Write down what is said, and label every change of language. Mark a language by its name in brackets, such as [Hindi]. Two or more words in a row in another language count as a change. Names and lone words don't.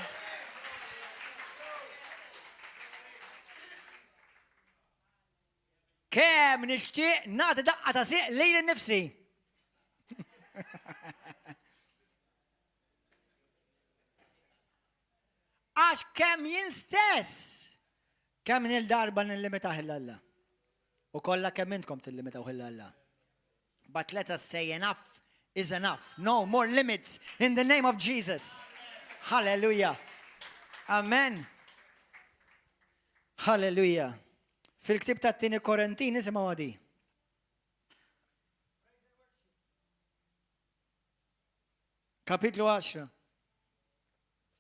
[Maltese] Kemm nixtieq nagħti daqqa ta' siq lejn innifsi. Għax kemm jien stess, kemm il-darba nillimitaw ħilla. U kollha kemm intkom tillimitaw ħilla. [English] But let us say enough is enough. No more limits in the name of Jesus. Hallelujah. Amen. Hallelujah. [Maltese] Fil-ktib ta' t-tini Korintin nisimgħu għadi. Kapitlu 10.